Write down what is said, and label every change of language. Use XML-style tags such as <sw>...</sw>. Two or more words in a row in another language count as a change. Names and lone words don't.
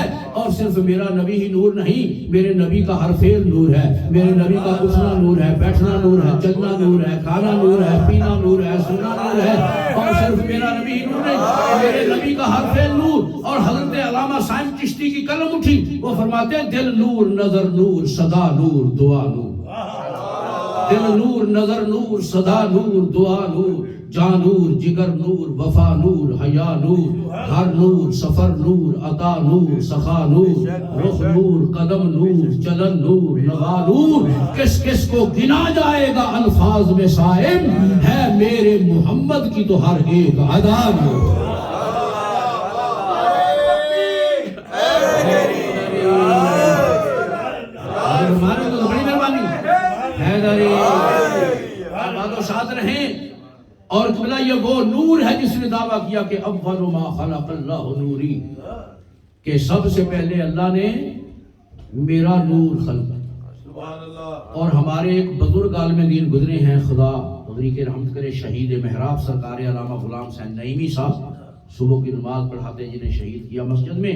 <ur>اور صرف میرا نبی ہی نور نہیں، میرے نبی کا ہر فعل نور ہے، میرے نبی کا اٹھنا نور ہے، بیٹھنا نور ہے، چلنا نور ہے، کھانا نور ہے، پینا نور ہے، سننا نور ہے. اور صرف میرا نبی ہی نور نہیں، میرے نبی کا ہر فعل نور. اور حضرت علامہ صاحب چشتی کی قلم اٹھی، وہ فرماتے ہیں دل نور، نظر نور، صدا نور، دعا نور. دل نور، نظر نور، صدا نور، دعا نور، جان نور، جگر نور، وفا نور، حیا نور، گھر نور، سفر نور، عطا نور، سخا نور، رخ نور، قدم نور، چلن نور، نوا نور. کس کس کو گنا جائے گا الفاظ میں صائم، ہے میرے محمد کی تو ہر ایک ادا نور. ہمارے تو بڑی مہربانی ہے، ساتھ رہیں. اور قبلہ یہ وہ نور ہے جس نے دعویٰ کیا کہ</ur> <ar>اول ما خلق اللہ نوری،</ar> <ur>کہ سب سے پہلے اللہ نے میرا نور خلق. اور ہمارے ایک بزرگ عالم دین گزرے ہیں، خدا غری کے رحمت کرے، شہید محراب سرکار علامہ غلام حسین نعیمی صاحب، صبح کی نماز پڑھاتے جنہیں شہید کیا مسجد میں.</ur>